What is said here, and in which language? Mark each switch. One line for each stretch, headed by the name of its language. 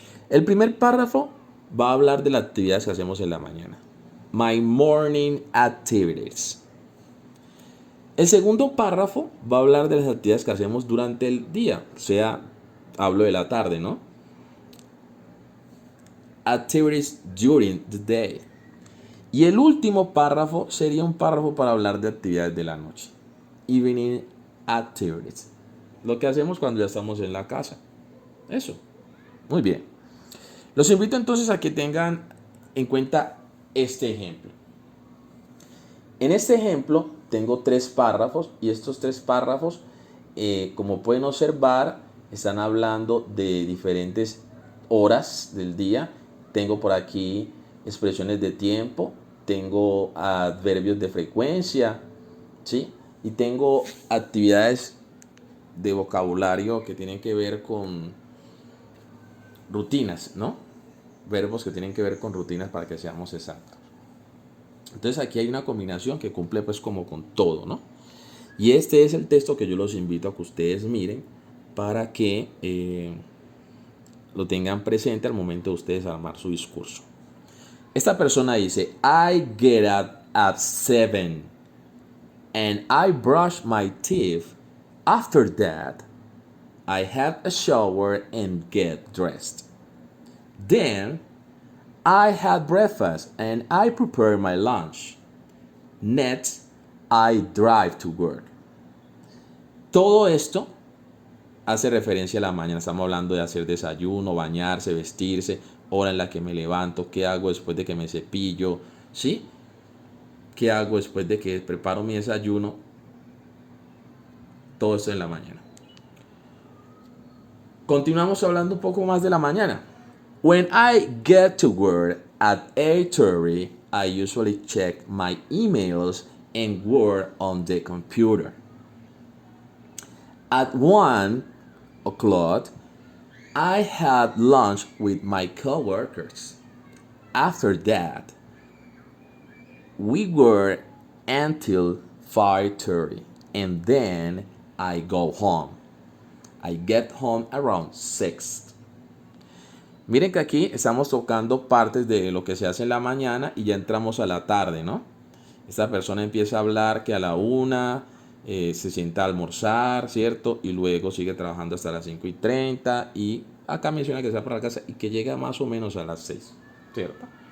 Spanish: El primer párrafo va a hablar de las actividades que hacemos en la mañana.
English: My morning activities.
Spanish: El segundo párrafo va a hablar de las actividades que hacemos durante el día. O sea, hablo de la tarde, ¿no?
English: Activities during the day.
Spanish: Y el último párrafo sería un párrafo para hablar de actividades de la noche.
English: evening activities.
Spanish: Lo que hacemos cuando ya estamos en la casa. Eso. Muy bien. Los invito entonces a que tengan en cuenta este ejemplo. En este ejemplo tengo 3 párrafos y estos 3 párrafos, como pueden observar, están hablando de diferentes horas del día. Tengo por aquí expresiones de tiempo, tengo adverbios de frecuencia, ¿sí? Y tengo actividades de vocabulario que tienen que ver con rutinas, ¿no? Verbos que tienen que ver con rutinas para que seamos exactos. Entonces aquí hay una combinación que cumple pues como con todo, ¿no? Y este es el texto que yo los invito a que ustedes miren para que lo tengan presente al momento de ustedes armar su discurso. Esta persona dice,
English: I get up at 7 and I brush my teeth. After that, I have a shower and get dressed. Then, I had breakfast and I prepare my lunch. Next, I drive to work.
Spanish: Todo esto hace referencia a la mañana. Estamos hablando de hacer desayuno, bañarse, vestirse, hora en la que me levanto, qué hago después de que me cepillo, ¿sí? ¿Qué hago después de que preparo mi desayuno? Todo esto en la mañana. Continuamos hablando un poco más de la mañana.
English: When I get to work at 8:30, I usually check my emails and work on the computer. At 1 o'clock, I had lunch with my coworkers. After that, we work until 5:30 and then I go home. I get home around 6.
Spanish: Miren que aquí estamos tocando partes de lo que se hace en la mañana y ya entramos a la tarde, ¿no? Esta persona empieza a hablar que a la 1 se sienta a almorzar, ¿cierto? Y luego sigue trabajando hasta las 5:30 y acá menciona que se va para la casa y que llega más o menos a las 6, ¿cierto?